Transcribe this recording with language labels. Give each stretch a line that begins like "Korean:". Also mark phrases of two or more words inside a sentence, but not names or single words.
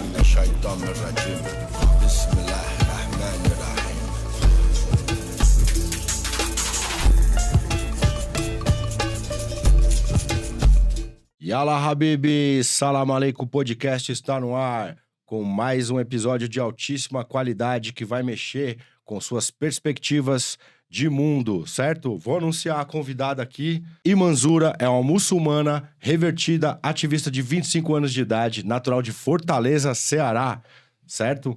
Arabic: الشيطان الرجيم بسم الله الرحمن الرحيم. يلا حبيبي,
Portuguese: Salam Aleikum Podcast está no ar com mais um episódio de altíssima qualidade que vai mexer com suas perspectivas de mundo, certo? Vou anunciar a convidada aqui. Imanzura é uma muçulmana revertida, ativista de 25 anos de idade, natural de Fortaleza, Ceará, certo?